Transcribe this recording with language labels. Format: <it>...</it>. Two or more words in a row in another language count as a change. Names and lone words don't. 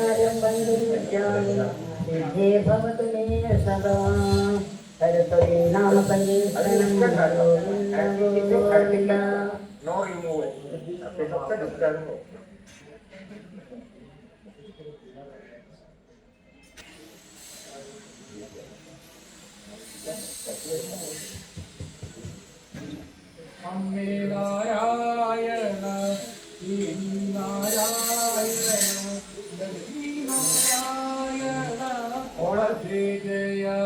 <sa>भवतु मे सदा सरस्वती नाम संकीर्तनं गोविन्द</sa> <en>no removal.</en> <sa>അമ്മേ നാരായണ നാരായണ ലക്ഷ്മി നാരായണ ശ്രീ ജയ</sa>